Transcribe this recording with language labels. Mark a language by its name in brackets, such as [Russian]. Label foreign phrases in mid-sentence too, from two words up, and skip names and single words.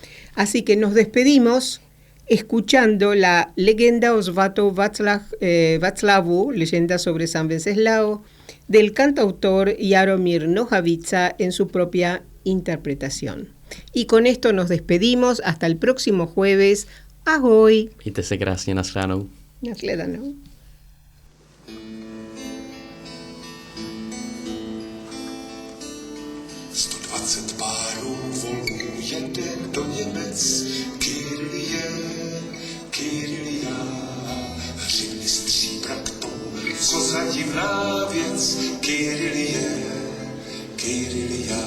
[Spanish] Así que nos despedimos escuchando la Legenda o Svatov Václavu, leyenda sobre San Venceslao, del cantautor Jaromír Nohavica en su propia interpretación. Y con esto nos despedimos hasta el próximo jueves. [Czech] Ahoj. Mějte se krásně, nashledanou. Nashledanou. 120 párů volů jede do Němec, Kyrie, Kyria, hřivny stříbra k tomu, co za divná věc, Kyrie, Kyria.